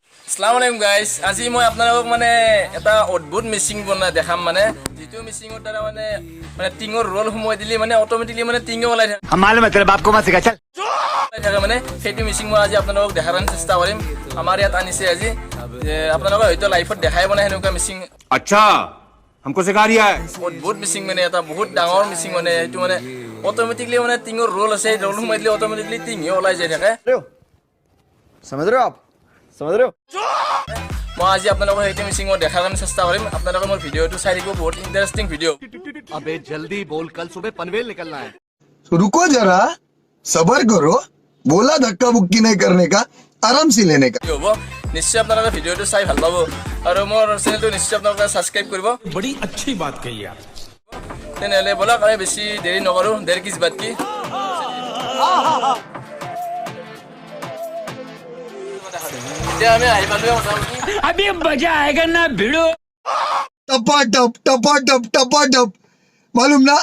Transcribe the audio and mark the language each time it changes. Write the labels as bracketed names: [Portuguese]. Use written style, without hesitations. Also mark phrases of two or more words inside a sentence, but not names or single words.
[Arabic] السلام عليكم [Assamese] গাইস, আজি মই আপোনালোকক মানে এটা অদ্ভুত মিচিং বনাই দেখাম। মানে যিটো মিচিঙৰ দ্বাৰা মানে টিঙৰ ৰোল সোমাই দিলে মানে অটোমেটিকলি মানে টিঙে ওলাই থাকে। [Hindi] मालूम तेरे बाप को मत सिखा चल [Assamese] মানে সেইটো মিচিং মই আজি আপোনালোকক দেখাৰ চেষ্টা কৰিম। আমাৰ ইয়াত আনিছে আজি, আপোনালোকে হয়তো লাইফত দেখাই বনাই সেনেকুৱা মিচিং। [Hindi] আচ্ছা हमको सिखा रिया है [Assamese] অদ্ভুত মিচিং, মানে এটা বহুত ডাঙৰ মিচিং। মানে সেইটো মানে অটোমেটিকলি মানে টিঙৰ ৰোল আছে, ৰোল সোমাই দিলে অটোমেটিকলি টিঙে ওলাই যাই থাকে। [Hindi] समझ रहे हो आप? समझ रहे हो? [Assamese] মই আজি আপোনালোকক সেইটো মিচিং মই দেখাৰ কাৰণে চেষ্টা কৰিম। আপোনালোকে মোৰ ভিডিঅ'টো চাই থাকিব, বহুত [English] interesting video'. [Hindi] अबे जल्दी बोल कल सुबह पनवेल निकलना है रुको जरा सबर करो बोला धक्का बुक्की नहीं करने का आराम से लेने का [Assamese] হ'ব নিশ্চয় আপোনালোকে ভিডিঅ'টো চাই ভাল পাব আৰু মোৰ চেনেলটো নিশ্চয় আপোনালোকে ছাবস্ক্ৰাইব কৰিব। [Hindi] बड़ी अच्छी बात कही आप। [Assamese] তেনেহ'লে ব'লক আমি বেছি দেৰি নকৰোঁ, [Hindi] देर किस बात की [Assamese] এতিয়া আমি আহি পালোঁ মোটামুটি। [Hindi] अभी मजा आएगा ना भिड़ो। टपा टप मालूम ना